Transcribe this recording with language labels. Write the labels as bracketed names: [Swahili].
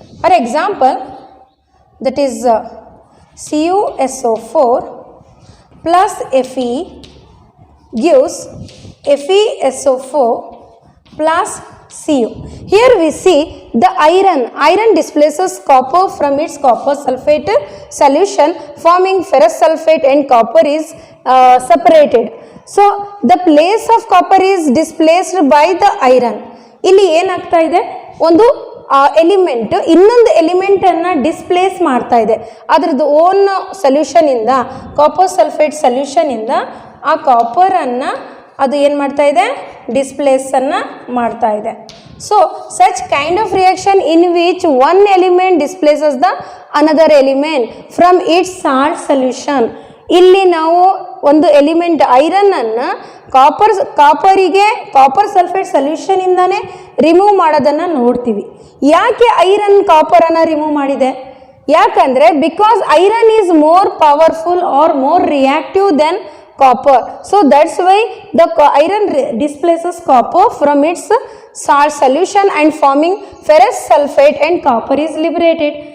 [English] For example, that is CuSO4 plus Fe gives FeSO4 plus Cu. Here we see the iron displaces copper from its copper sulfate solution, forming ferrous sulfate, and copper is separated. So the place of copper is displaced by the iron. [Kannada] ಇಲ್ಲಿ ಏನಾಗ್ತಾ ಇದೆ, ಒಂದು element ಇನ್ನೊಂದು element ಅನ್ನು displays ಮಾಡ್ತಾ ಇದೆ. ಅದರದ್ದು own solution ಇಂದ, ಕಾಪರ್ ಸಲ್ಫೇಟ್ ಸೊಲ್ಯೂಷನ್ ಇಂದ ಆ ಕಾಪರ್ ಅನ್ನ ಅದು ಏನು ಮಾಡ್ತಾ ಇದೆ, ಡಿಸ್ಪ್ಲೇಸ್ ಅನ್ನು ಮಾಡ್ತಾ ಇದೆ. [English] So such kind of reaction in which one element displaces the another element from its salt solution. [Kannada] ಇಲ್ಲಿ ನಾವು ಒಂದು ಎಲಿಮೆಂಟ್ ಐರನ್ ಅನ್ನು ಕಾಪರಿಗೆ ಕಾಪರ್ ಸಲ್ಫೇಟ್ ಸೊಲ್ಯೂಷನ್ ಇಂದಾನೆ ರಿಮೂವ್ ಮಾಡೋದನ್ನು ನೋಡ್ತೀವಿ. ಯಾಕೆ ಐರನ್ ಕಾಪರ್ ಅನ್ನು ರಿಮೂವ್ ಮಾಡಿದೆ? ಯಾಕಂದ್ರೆ [English] Because iron is more powerful or more reactive then copper. So that's why the iron displaces copper from its salt solution and forming ferrous sulfate, and copper is liberated.